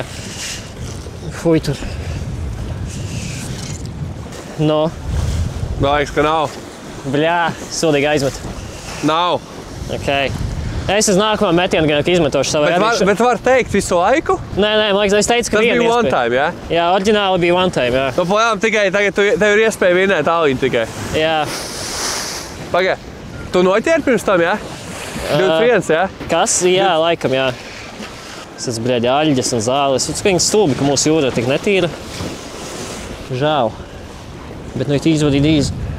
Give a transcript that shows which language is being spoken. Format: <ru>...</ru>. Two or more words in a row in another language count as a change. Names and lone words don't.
<lv>Fuj tur. No. Liekas, ka nav. Bļā, sūdīgi aizmet. Nav. Okay. Es uz nākamo metienu gan izmetošu savai arī. Bet var teikt visu laiku? Nē, man liekas, es teicu, ka viena iespēja. Tas bija</lv> <en>one time,</en> <lv>jā? Jā, oriģināli bija</lv> <en>one time,</en> <lv>jā. Nu, pojām, tikai tagad tev ir iespēja vinēt aliņu tikai. Jā. Pagai, tu noķēri pirms tam, jā? 21, jā? Kas? Jā, laikam, jā. Es esmu, bļaļ, aļģes un zāles. Es viņas stulbi, ka mūsu jūra tik netīra. Žēl. Bet nu ir izvadīt īzi.</lv>